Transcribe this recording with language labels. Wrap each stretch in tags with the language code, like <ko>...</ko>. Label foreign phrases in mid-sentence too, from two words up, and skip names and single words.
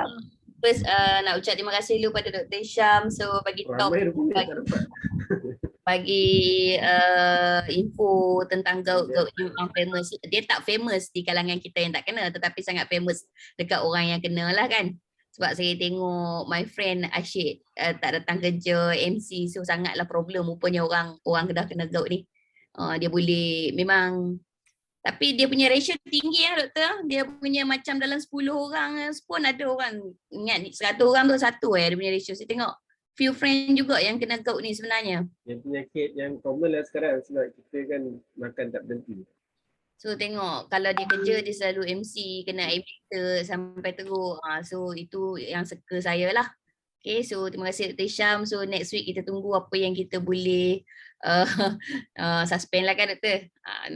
<ms>First nak ucap terima kasih dulu pada Dr. Hisham bagi talk, bagi info tentang gout yang famous. Dia tak famous di kalangan kita yang tak kena, tetapi sangat famous dekat orang yang kena lah kan. Sebab saya tengok</ms> <en>my friend</en> <ms>Asyik tak datang kerja, MC, so sangatlah problem rupanya orang Kedah kena gout ni. Dia boleh memang, tapi dia punya ratio tinggi doktor. Dia punya macam dalam 10 orang pun ada orang, ingat ni 100 orang tu satu dia punya ratio. Saya tengok</ms> <en>few friend</en> <ms>juga yang kena gout ni sebenarnya. Yang penyakit yang common lah sekarang sebab kita kan makan tak berhenti. So tengok kalau dia kerja dia selalu MC, kena editor sampai teruk. So itu yang suka saya lah.</ms> <en>Okay, so</en> <ms>terima kasih Dr. Hisham. So</ms> <en>next week</en> <ms>kita tunggu apa yang kita boleh suspend lah kan doktor.</ms>